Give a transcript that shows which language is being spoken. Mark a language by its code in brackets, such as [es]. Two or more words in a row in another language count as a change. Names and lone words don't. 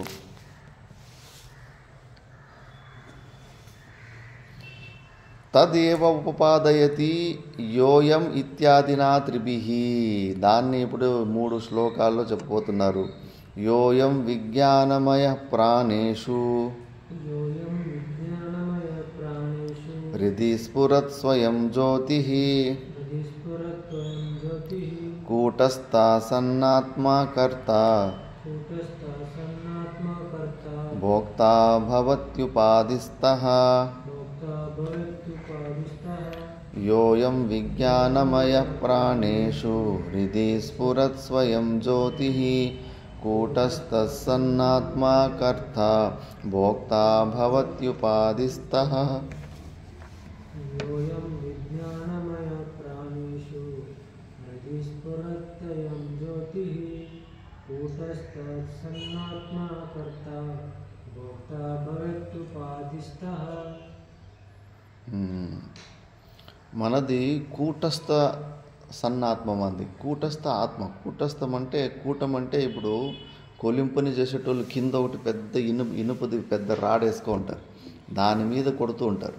[sa] तदेव उपपादयति योऽयं इत्यादिना त्रिभिः, [te] దాన్ని ఇప్పుడు 3 శ్లోకాల్లో చెప్పబోతున్నారు. [sa] योऽयं विज्ञानमय प्राणेषु योऽयं विज्ञानमयप्राणेषु हृदि स्फुरत् स्वयं ज्योतिः हृदिस्फुरत्वयं ज्योतिः कूटस्था सन्नात्मा कर्ता कूटस्थासन्नात्मकर्ता भोक्ता भवत्युपाधिस्थः भोक्ता भवेत्युपाधिस्थः योऽयं विज्ञानमय प्राणेषु हृदि स्फुरत् स्वयं ज्योतिः कूटस्थः सन्नात्मा कर्ता भोक्ता भवत्युपाधिस्थः. योऽयं विज्ञानमयप्राणेषु हृदि स्फुरत्ययं ज्योतिः कूटस्थसन्नात्मा कर्ता भोक्ता भवेत्युपाधिस्थः. [te] మనది కూటస్థ సన్నాత్మం అంది. కూటస్థ ఆత్మ. కూటస్థం అంటే కూటం అంటే ఇప్పుడు కొలింపుని చేసేటోళ్ళు కింద ఒకటి పెద్ద ఇనుపది పెద్ద రాడ్ వేసుకో ఉంటారు, దాని మీద కొడుతూ ఉంటారు.